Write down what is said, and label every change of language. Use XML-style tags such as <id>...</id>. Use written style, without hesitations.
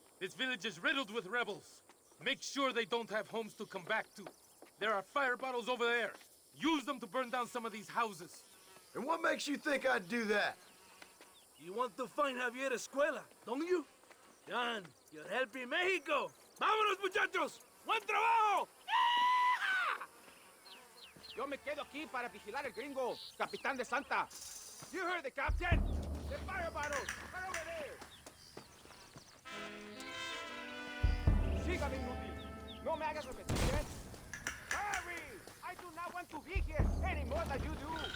<en>This village is riddled with rebels. Make sure they don't have homes to come back to. There are fire bottles over there. Use them to burn down some of these houses. And what makes you think I'd do that? You want to find Javier Escuela, don't you? John, you're helping Mexico.</en> <es>¡Vámonos, muchachos! ¡Buen trabajo! Yo me quedo aquí para vigilar el gringo, Capitán de Santa.</es> <en>You heard the captain. The fire bottles, right over there.</en> <es>Sígame, inútil. No me hagas repetir, ¿eh?</es> <en>Hurry! I do not want to be here any more than you do.</en>